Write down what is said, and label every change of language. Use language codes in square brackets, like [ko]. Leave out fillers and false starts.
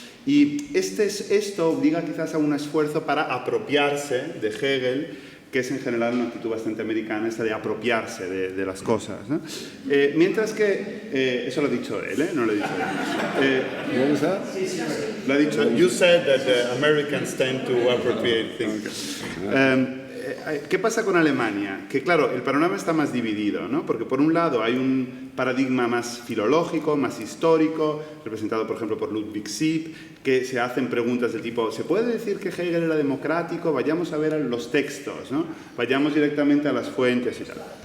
[es] Y esto obliga quizás a un esfuerzo para apropiarse de Hegel, que es en general una actitud bastante americana, esta de apropiarse de las cosas, ¿no? Mientras que, eso lo ha dicho él, no lo he dicho yo. [en] What was that? [es] Lo ha dicho, [en] you said that the Americans tend to appropriate things. [es] ¿Qué pasa con Alemania? Que claro, el panorama está más dividido, ¿no? Porque por un lado hay un paradigma más filológico, más histórico, representado por ejemplo por Ludwig Sieb, que se hacen preguntas del tipo, ¿se puede decir que Hegel era democrático? Vayamos a ver los textos, ¿no? Vayamos directamente a las fuentes y tal.